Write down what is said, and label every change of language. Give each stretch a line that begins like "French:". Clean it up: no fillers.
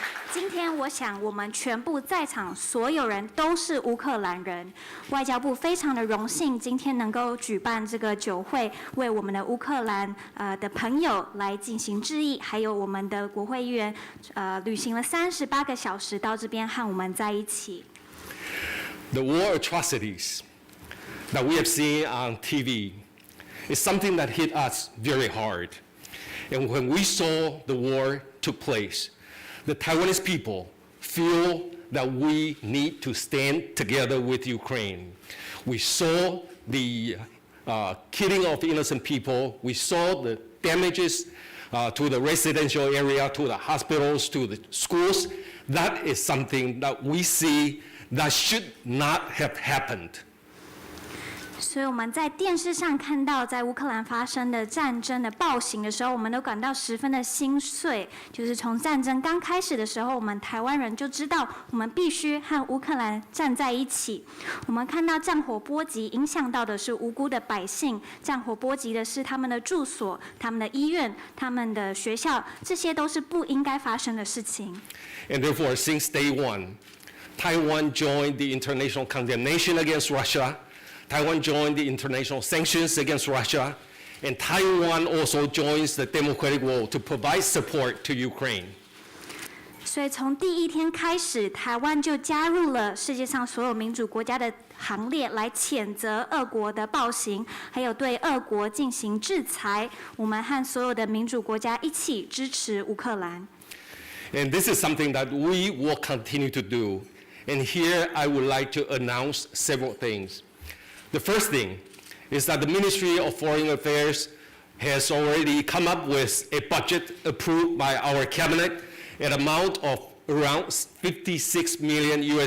Chinese: 今天我想我们全部在场所有人都是乌克兰人，外交部非常的荣幸今天能够举办这个酒会，为我们的乌克兰的朋友来进行致意，还有我们的国会议员旅行了38个小时到这边和我们在一起。
English: The war atrocities that we have seen on TV is something that hit us very hard. And when we saw the war took place, the Taiwanese people feel that we need to stand together with Ukraine. We saw the killing of innocent people. We saw the damages to the residential area, to the hospitals, to the schools. That is something that we see that should not have happened.
Chinese: 所以我们在电视上看到在乌克兰发生的战争的暴行的时候，我们都感到十分的心碎。就是从战争刚开始的时候，我们台湾人就知道我们必须和乌克兰站在一起。我们看到战火波及，影响到的是无辜的百姓，战火波及的是他们的住所、他们的医院、他们的学校，这些都是不应该发生的事情。
English: And therefore, since day one, Taiwan joined the international condemnation against Russia. Taiwan joined the international sanctions against Russia, and Taiwan also joins the democratic world to provide support to Ukraine.
Chinese: 所以从第一天开始，台湾就加入了世界上所有民主国家的行列，来谴责俄国的暴行，还有对俄国进行制裁。我们和所有的民主国家一起支持乌克兰。
English: And this is something that we will continue to do. And here I would like to announce several things. The first thing is that the Ministry of Foreign Affairs has already come up with a budget approved by our cabinet, an amount of around $56 million.